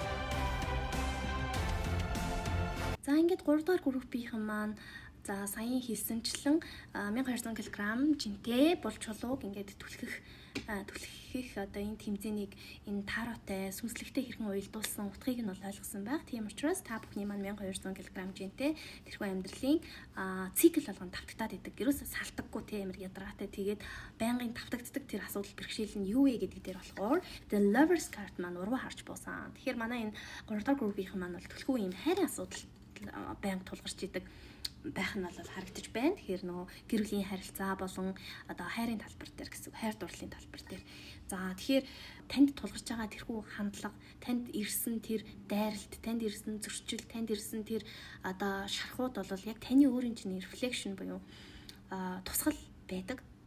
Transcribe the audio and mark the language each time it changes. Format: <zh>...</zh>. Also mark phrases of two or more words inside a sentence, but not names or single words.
<mn>За ингээд 3 дахь группийнхэн маань за саяхан хэлсэнчлэн 1200 кг жинтэй бол чулууг ингээд түлхэх одоо энэ тэмцээнийг энэ таротой сүнслэгтэй хэрхэн уялдуулсан утгыг нь бол ойлгосон байх. Тийм учраас та бүхний маань 1200 кг жинтэй тэрхүү амьдралын цикл болгон давтагдаад идэг. Гэрөөс салтаггүй тийм ядаргаатай тэгээд байнгын давтагддаг тэр асуудал бэрхшээл нь юу вэ гэдэг дээр болохоор</mn> <en>the lovers card</en> <mn>маань уруу харж буусан. Тэгэхээр манай энэ 3 дахь группийнхэн маань бол түлхүү юм хайрын асуудал байнга тулгарч идэг байх нь бол харагдаж байна. Тэгэхээр нөгөө гэр бүлийн харилцаа болон одоо хайрын талбар дээр гэсэн хайр дурлалын талбар дээр. За тэгэхээр танд тулгарч байгаа тэрхүү хандлага, танд ирсэн тэр дайралт, танд ирсэн зөрчил, танд ирсэн тэр одоо шархууд бол яг таны өөрийн чинь reflection буюу тусгал байдаг.</mn>